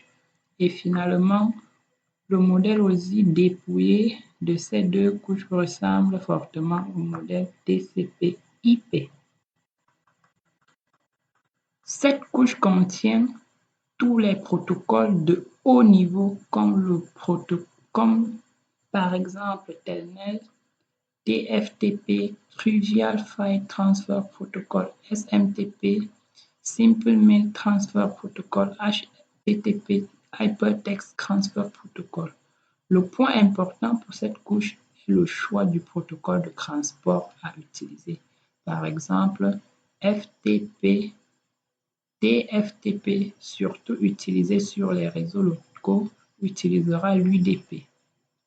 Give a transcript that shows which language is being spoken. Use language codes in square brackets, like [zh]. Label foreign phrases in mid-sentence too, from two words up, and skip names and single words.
[fr] Et finalement, le modèle OSI dépouillé de ces deux couches ressemble fortement au modèle TCP/IP. Cette couche contient tous les protocoles de haut niveau comme par exemple Telnet, TFTP, Trivial File Transfer Protocol, SMTP, Simple Mail Transfer Protocol, HTTP, Hypertext Transfer Protocol. Le point important pour cette couche est le choix du protocole de transport à utiliser. Par exemple, FTP, TFTP, surtout utilisé sur les réseaux locaux, utilisera l'UDP.